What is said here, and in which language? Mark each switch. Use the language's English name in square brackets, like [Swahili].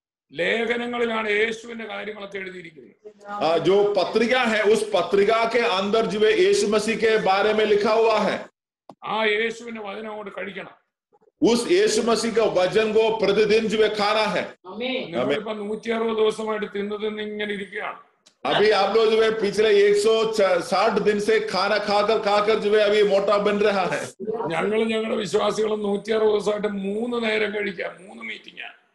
[Malayalam] ലേഖനങ്ങളിലാണ് യേശുവിന്റെ കാര്യങ്ങളൊക്കെ എഴുതിയിരിക്കുന്നത്. [Hindi] जो पत्रिका है, उस पत्रिका के अंदर जो है यीशु मसीह के बारे में लिखा हुआ है. [Malayalam] ആ യേശുവിന്റെ വചനം കൊണ്ട് കഴിക്കണം. [Hindi] उस यीशु मसीह का वचन को प्रतिदिन जो है खाना है. [Malayalam] നമ്മളിപ്പോ 160 ദിവസമായിട്ട് തിന്ന് ഇങ്ങനെ ഇരിക്കുകയാണ്. [Hindi] अभी आप लोग जो है पिछले 160 दिन से खाना खाकर जो है अभी मोटा बन रहा है. [Malayalam] ഞങ്ങളുടെ വിശ്വാസികളും 160 ദിവസമായിട്ട് 3 നേരം കഴിക്കാം, 3 മീറ്റിംഗ്.